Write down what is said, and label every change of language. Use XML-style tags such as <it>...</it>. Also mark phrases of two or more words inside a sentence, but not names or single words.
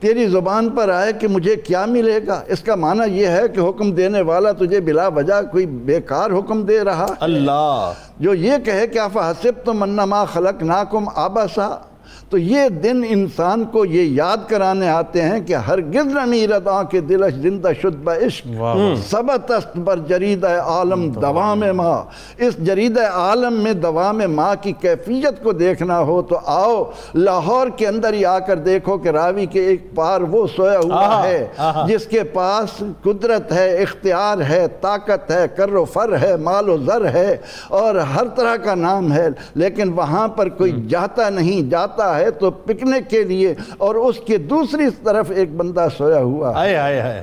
<ur>تیری زبان پر آئے کہ مجھے کیا ملے گا، اس کا معنی یہ ہے کہ حکم دینے والا تجھے بلا وجہ کوئی بیکار حکم دے رہا۔ اللہ جو یہ کہے کہ</ur> <ar>افحسبتم انما خلقناکم عبثا،</ar> <ur>تو یہ دن انسان کو یہ یاد کرانے آتے ہیں کہ</ur> <fa>ہرگز نہ میرد آنکھ دلش زندہ شد با عشق، ثبت است بر جرید عالم دوام ماں۔</fa> <ur>اس جرید عالم میں دوام ماں کی کیفیت کو دیکھنا ہو تو آؤ لاہور کے اندر ہی آ کر دیکھو کہ راوی کے ایک پار وہ سویا ہوا ہے جس کے پاس قدرت ہے، اختیار ہے، طاقت ہے، کر و فر ہے، مال و زر ہے اور ہر طرح کا نام ہے، لیکن وہاں پر کوئی جاتا نہیں، جاتا ہے تو پکنک کے لیے، اور اس کے دوسری طرف ایک بندہ سویا ہوا ہے۔</ur>